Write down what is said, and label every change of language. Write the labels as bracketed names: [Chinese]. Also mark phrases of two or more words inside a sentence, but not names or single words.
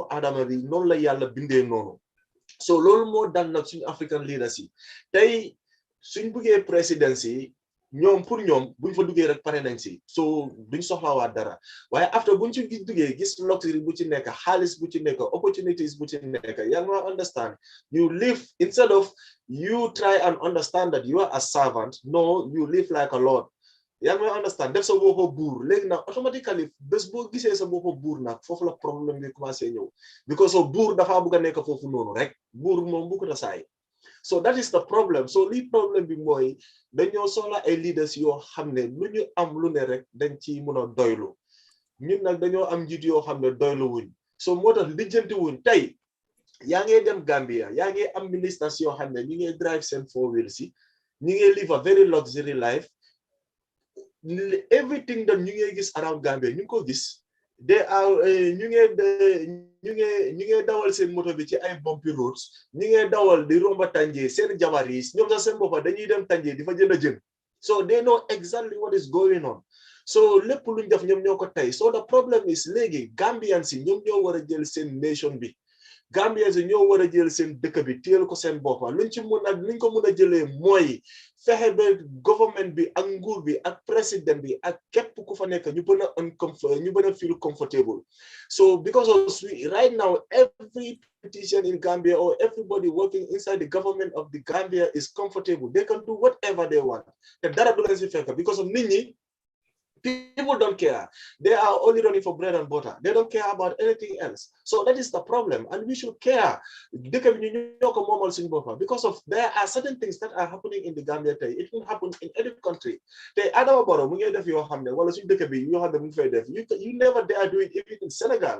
[Wolof] aadama bi noonu la yàlla bindee noonu so loolu moo dal nag suñu [English] African leaders [Wolof] yi tey suñ buggee présidence yi ñoom pour ñoom buñ fa duggee rek pare nañ si so duñ soxlawaat dara waaye after buñ ci duggee gis luxury bu ci nekk xaalis bu ci nekk opportunities bu ci nekk yaa ngi understand [English] you live instead of you try and understand that you are a servant no you live like a lord [Wolof] yaa ngi understand def sa boppa buur léegi nag automatically bés boo gisee sa boppa buur nag foofu la problème bi commencé ñëw [English] because of [Wolof] buur dafa bëgg a nekk foofu noonu rek buur moom bu ko tasaay [English] so that is the problem [Wolof] so lii problème bi mooy dañoo soxla ay leaders yoo xam ne lu ñu am lu ne rek dañ ci mën a doylu ñun nag dañoo am njiit yoo xam ne doylu wuñ so moo tax lijjanti wuñ tey yaa ngi dem Gambia yaa ngi am ministres yoo xam ne ñu ngi drive seen [English] four wheels [Wolof] yi ñu ngi [English] live a very luxury life everything that [Wolof] ñu ngi gis around Gambia ñu ngi ko gis [English] they are [Wolof] ñu ngi dawal seen moto bi ci ay [English] bumpy roads [Wolof] ñu ngi dawal di romba Tanje seen jabar yi ñoom sax seen boppa dañuy dem Tanje di fa jënd jën [English] so they know exactly what is going on [Wolof] so lépp luñ def ñoom ñoo ko tey [English] so the problem is [Wolof] léegi Gambians yi ñoom ñoo war a jël seen nation bi Gambians yi ñoo war a jël seen dëkk bi téel ko seen boppa luñ ko mën a jëlee mooy fexe ba government bi ak nguur bi ak président bi ak képp ku fa nekk ñu bën a [English] feel comfortable so because of right now every politician in Gambia or everybody working inside the government of the Gambia is comfortable they can do whatever they want [Wolof] te dara du leen si fekk [English] because of [Wolof] nit ñi [English] people don't care. They are only running for bread and butter. They don't care about anything else. So that is the problem. And we should care. Because of there are certain things that are happening in the Gambia. It will happen in any country. You never dare do it even in Senegal.